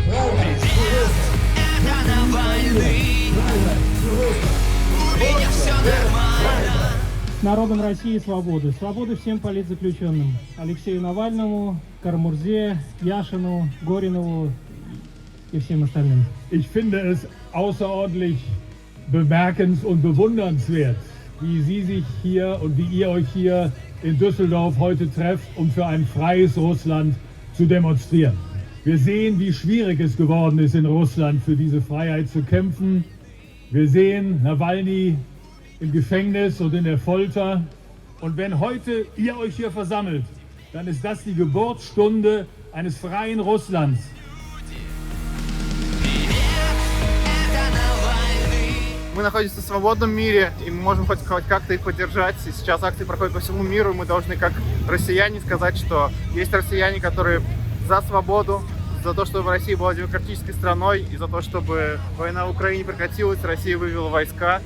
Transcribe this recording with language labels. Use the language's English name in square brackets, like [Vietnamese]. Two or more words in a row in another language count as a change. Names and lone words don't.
[Russian] Это Навальный. У меня все нормально. Народом России свободы. Свободы всем политзаключенным. Алексею Навальному, Карамурзе, Яшину, Горинову и всем остальным. [German] Ich finde es außerordentlich bemerkens- und bewundernswert, wie Sie sich hier und wie ihr euch hier in Düsseldorf heute trefft, um für ein freies Russland zu demonstrieren. Wir sehen, wie schwierig es geworden ist, in Russland für diese Freiheit zu kämpfen. Wir sehen Nawalny im Gefängnis und in der Folter. Und wenn heute ihr euch hier versammelt, dann ist das die Geburtsstunde eines freien Russlands. [Russian] Мы находимся в свободном мире, и мы можем хоть как-то их поддержать. И сейчас акции проходят по всему миру, и мы должны, как россияне, сказать, что есть россияне, которые за свободу, за то, чтобы Россия была демократической страной, и за то, чтобы война в Украине прекратилась, Россия вывела войска.